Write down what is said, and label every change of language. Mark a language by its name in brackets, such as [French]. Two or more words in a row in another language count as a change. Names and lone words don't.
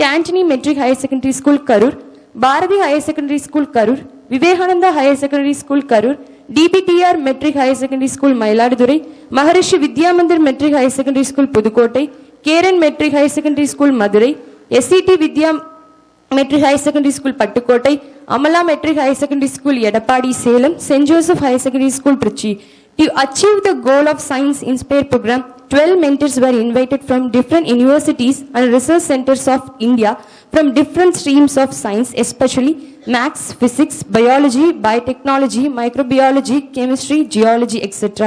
[English] Anthony Metric Higher Secondary School, Karur; Bharati Higher Secondary School, Karur; Vivekananda Higher Secondary School, Karur; DPTR Metric Higher Secondary School, Mailadurai; Maharishi Vidya Mandir Metric Higher Secondary School, Pudukottai; Karen Metric Higher Secondary School, Madurai; SCT Vidya Metric Higher Secondary School, Pattukottai; Amala Metric Higher Secondary School, Yedapadi, Salem; St. Joseph Higher Secondary School, Trichy. To achieve the goal of Science Inspire program, 12 mentors were invited from different universities and research centers of India from different streams of science, especially maths, physics, biology, biotechnology, microbiology, chemistry, geology, etc.